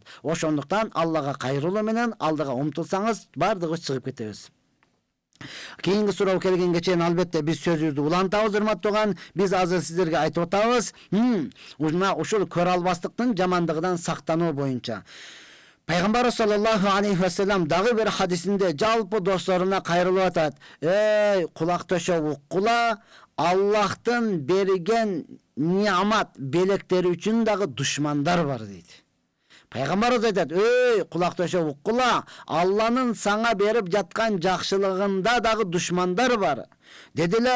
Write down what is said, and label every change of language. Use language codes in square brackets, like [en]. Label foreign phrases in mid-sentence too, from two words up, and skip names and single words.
[ky] Ошондуктан Аллага кайрылуу менен алдыга умтулсаңыз, бардыгыбыз чыгып кетебиз. Кийинки суроо келгенге чейин албетте биз сөзүбүздү улантабыз, урматтууган. Биз азыр сиздерге айтып атабыз, ушул көрө албастыктын жамандыгынан сактануу боюнча. Пайгамбар [ar] صلى الله عليه وسلم [ky] дагы бир хадисинде жалпы досторуна кайрылып атат: "Эй, кулак төшөп уккула, Аллахтын берген неамат белектери үчүн дагы душмандар бар" дейт. Пайгамбарыбыз айтат: "Эй, кулак төшөп уккула, Алланын саңа берип жаткан жакшылыгында дагы душмандар бар" дедиле.